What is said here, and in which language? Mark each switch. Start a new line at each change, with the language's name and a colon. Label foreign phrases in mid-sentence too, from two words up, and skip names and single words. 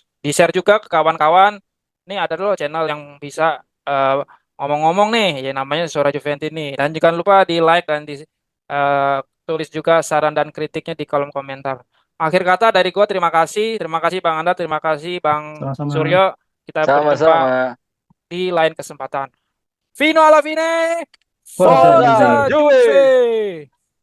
Indonesian: Di-share juga ke kawan-kawan. Ini ada loh channel yang bisa ngomong-ngomong nih, ya namanya Suara Juventini. Dan jangan lupa di like dan di tulis juga saran dan kritiknya di kolom komentar. Akhir kata dari gua terima kasih Bang Anda, terima kasih Bang Sama-sama. Suryo. Kita berjumpa Sama-sama. di lain kesempatan.
Italian: Fino alla fine, Forza Forza Juve. Forza Juve. Juve!